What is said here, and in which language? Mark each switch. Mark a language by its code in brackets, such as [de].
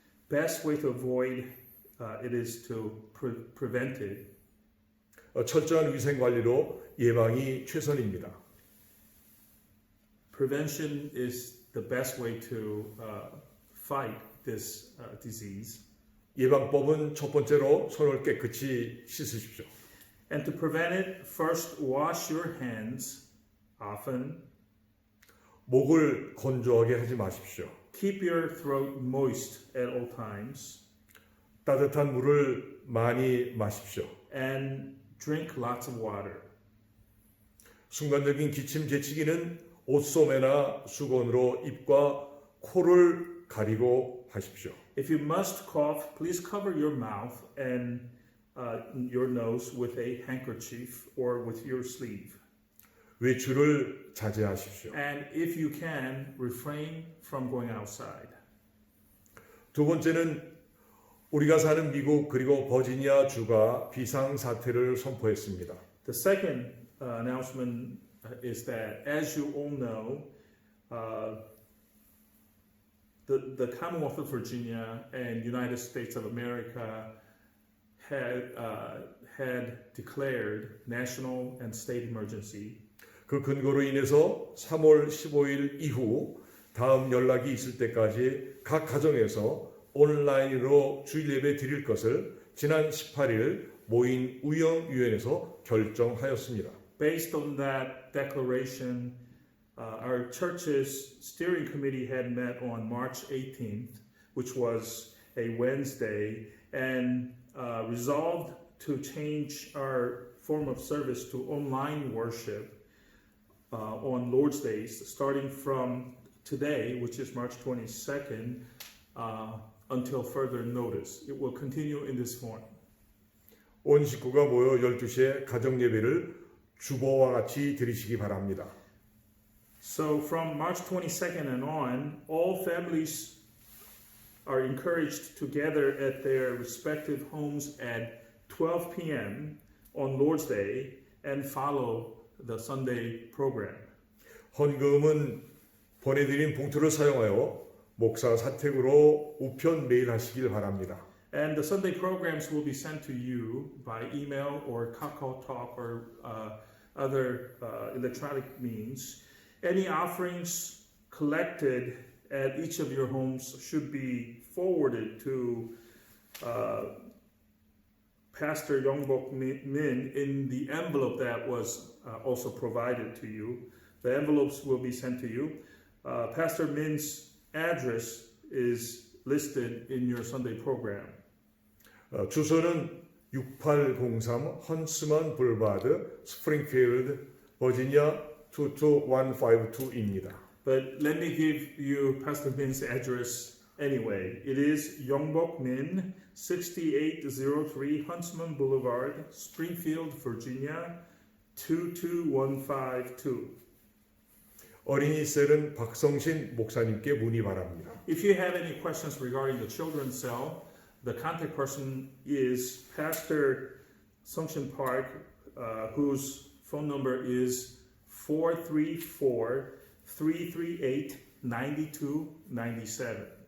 [en] Best way to avoid it is to prevent it. [ko] 철저한 위생 관리로 예방이 최선입니다. [en] Prevention is the best way to fight this disease. [ko] 예방법은 첫 번째로 손을 깨끗이 씻으십시오. [en] And to prevent it, first wash your hands often. [ko] 목을 건조하게 하지 마십시오. [en] Keep your throat moist at all times. [ko] 따뜻한 물을 많이 마십시오. [en] And drink lots of water. [ko] 순간적인 기침 제치기는 옷소매나 수건으로 입과 코를 가리고 하십시오. [en] If you must cough, please cover your mouth and your nose with a handkerchief or with your sleeve. [ko] 외출을 자제하십시오. [en] And if you can, refrain from going outside. [ko] 두 번째는 우리가 사는 미국 그리고 버지니아 주가 비상 사태를 선포했습니다. [en] The second announcement is that, as you all know, the Commonwealth of Virginia and United States of America had declared national and state emergency. [ko] 그 근거로 인해서 3월 15일 이후 다음 연락이 있을 때까지 각 가정에서 온라인으로 주일 예배 드릴 것을 지난 18일 모인 우영위원회에서 결정하였습니다. [en] Based on that declaration, our church's steering committee had met on March 18th, which was a Wednesday, and resolved to change our form of service to online worship on Lord's Days, starting from today, which is March 22nd, until further notice. It will continue in this form. [ko] 온 식구가 모여 12시에 가정 예배를 주보와 같이 드리시기 바랍니다. [en] So from March 22nd and on, all families are encouraged to gather at their respective homes at 12 p.m. on Lord's Day and follow the Sunday program. [ko] 헌금은 보내드린 봉투를 사용하여 목사 사택으로 우편 메일하시길 바랍니다. [en] And the Sunday programs will be sent to you by email or KakaoTalk or other electronic means. Any offerings collected at each of your homes should be forwarded to Pastor Yongbok Min in the envelope that was also provided to you. The envelopes will be sent to you. Pastor Min's address is listed in your Sunday program. [ko] 주소는 6803 헌스먼 불바드 스프링필드 버지니아 22152입니다. [en] But let me give you Pastor Min's address anyway. It is Yongbok Min, 6803 Huntsman Boulevard, Springfield, Virginia, 22152. [ko] 어린이 셀은 박성신 목사님께 문의 바랍니다. [en] If you have any questions regarding the children's cell, the contact person is Pastor Sungshin Park, whose phone number is 434-338-9297.